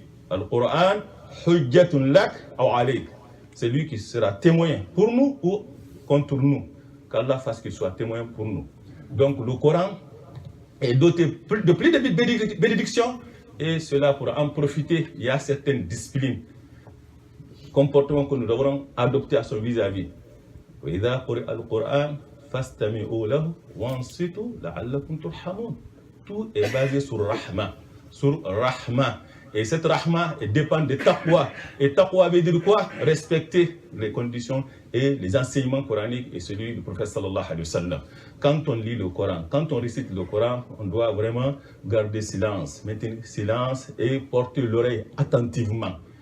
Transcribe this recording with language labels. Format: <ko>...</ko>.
<fr>Le Coran,</fr> <ar>hujjatun lak aw alayk.</ar> <fr>C'est lui qui sera témoin pour nous ou contre nous. Qu'Allah fasse qu'il soit témoin pour nous. Donc le Coran est doté de plus de bénédictions et cela pour en profiter, il y a certaines disciplines, comportements que nous devrons adopter à son vis-à-vis.</fr> <ar>وإذا قرئ القرآن فاستمعوا له وانصتوا لعلكم ترحمون.</ar> <fr>Tout est basé sur Rahma. Sur Rahma. Et cette rahma dépend de taqwa. Et taqwa veut dire quoi? Respecter les conditions et les enseignements coraniques et celui du prophète sallallahu alayhi wa sallam. Quand on lit le Coran, quand on récite le Coran, on doit vraiment garder silence, maintenir silence et porter l'oreille attentivement.</fr>